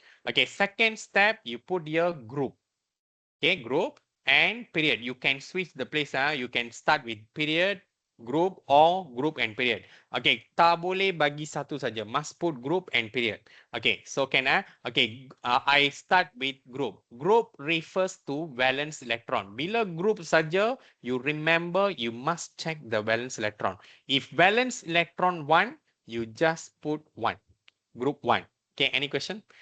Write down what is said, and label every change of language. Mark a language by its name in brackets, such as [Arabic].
[English] Okay, second step, you put your group. Okay, group and period. You can switch the place. You can start with period, group or group and period. [Malay] Okay, tak boleh bagi satu saja. [English] Must put group and period. Okay, so can I? Okay, I start with group. Group refers to valence electron. [Malay] Bila group saja, [English] you remember you must check the valence electron. If valence electron 1, you just put 1. Group 1. Okay, any question?